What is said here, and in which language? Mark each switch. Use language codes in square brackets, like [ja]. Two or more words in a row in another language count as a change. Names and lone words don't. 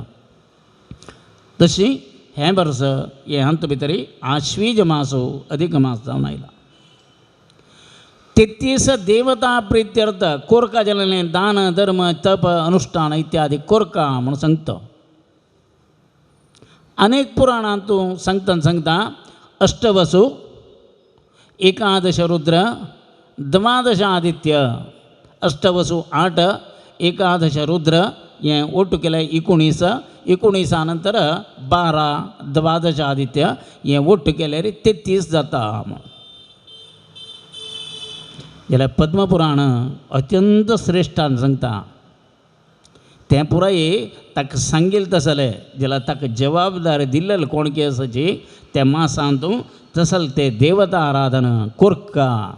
[kok] तशी हें वर्स हे अंत भितर आश्वीज मासू अधिक मास जावन आयला. 33 देवता प्रित्यर्थ कोरका जालेलें दान धर्म तप अनुष्ठान इत्यादी कोरका म्हूण सांगता. अनेक पुराणांतू सांगता अष्टवसु, एकादश रुद्र, 12 आदित्य. अष्टवसु 8, एकादश रुद्र हें ओट्ट केलें 19, 19 नंतर 12, 12 आदित्य हें ओट्ट केल्यार 33 जाता. जाल्यार पद्मपुराण अत्यंत श्रेश्ठान सांगता. तें पुराय ताका सांगिल्लें तसलें जाल्यार ताका जबाबदारी दिल्लें कोण केसाची त्या मासांत तसलें ते देवता आराधन कोरका.